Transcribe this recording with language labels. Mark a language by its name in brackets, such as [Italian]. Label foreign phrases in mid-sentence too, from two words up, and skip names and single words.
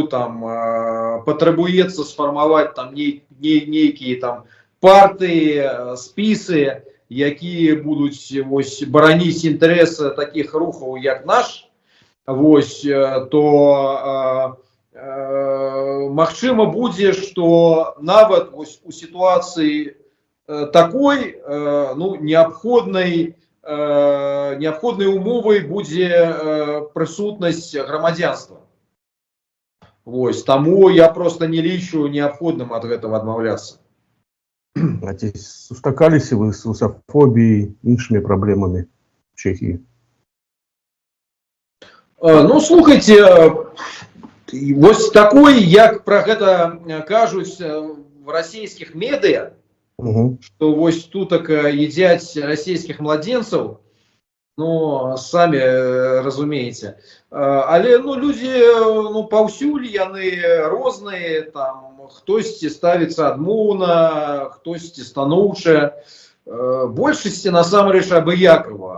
[Belarusian] там патрабуецца сфармаваць там нейкія там партыі, спісы, якія будуць вось бараніць інтарэсы такіх рухаў, як наш, вось, то магчыма будзе, што нават вось у сітуацыі такой неабходнай умовай будзе прысутнасць грамадзянства. Вось, таму я просто не лічу неабходным ад гэтага адмаўляцца. Сустракаліся вы з русафобіяй, іншымі праблемамі в Чехії? Слухайте, вось такой, як пра гэта кажуць в расійскіх медыа, што вось тутак едзяць расійскіх младзенцаў, самі разумееце. Але людзі паўсюль яны розныя, там хтосьці ставіцца адмоўна, хтосьці станоўча, большасці насамрэч абыякава.